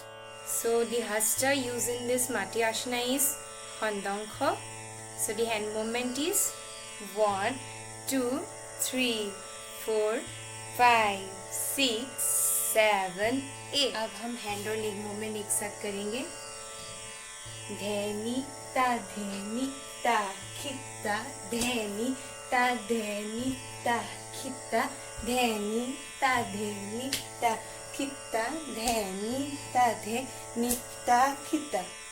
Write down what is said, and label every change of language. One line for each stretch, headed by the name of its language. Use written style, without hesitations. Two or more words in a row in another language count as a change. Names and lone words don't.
English: So the hasta used in this Mati Asana is Handankha. So the hand movement is 1 2 3 4 5 6 7 8।
Hindi: अब हम हैंड और
English: leg movement
Hindi: एक साथ करेंगे। धेनी ता खित्ता धेनी ता खित्ता धेनी ता खित्ता धेनी ता खित्ता।